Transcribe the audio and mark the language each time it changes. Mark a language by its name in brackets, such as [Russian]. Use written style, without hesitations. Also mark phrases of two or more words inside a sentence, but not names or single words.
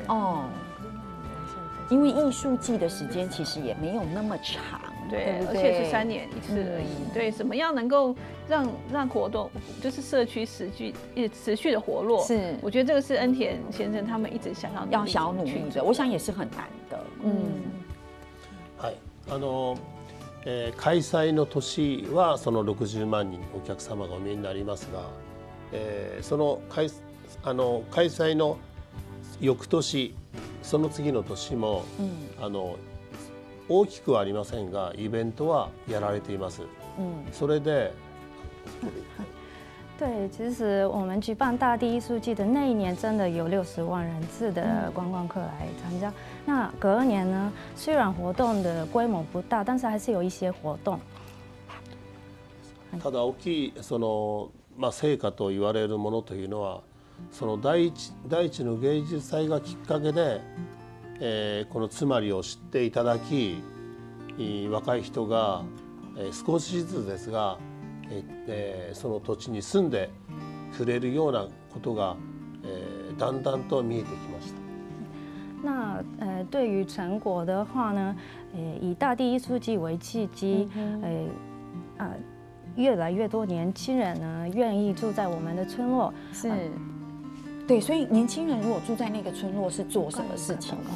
[Chinese] 因为艺术季的时间其实也没有那么长，对，而且是3年一次而已。对，怎么样能够让活动就是社区持续的活络？是，我觉得这个是恩田先生他们一直想要努力的，我想也是很难的。 [Japanese] はい。開催の年はその60万人お客様がお見えになりますが、その開催の翌年その次の年も、 大きくはありませんがイベントはやられています。それで。 [Chinese] 对，其实我们举办大地艺术季的那一年，真的有60万人次的观光客来参加。那隔年呢，虽然活動的規模不大，但是还是有一些活動。 [Japanese] ただ大きい成果と言われるものというのは、その第一の芸術祭がきっかけで、このつまりを知っていただき、若い人が、少しずつですが。その土地に住んでくれるようなことが、だんだんと見えてきました。 [Chinese] 那对于成果的话呢，以大地艺术季为契机，越来越多年轻人呢愿意住在我们的村落。是，对，所以年轻人如果住在那个村落是做什么事情？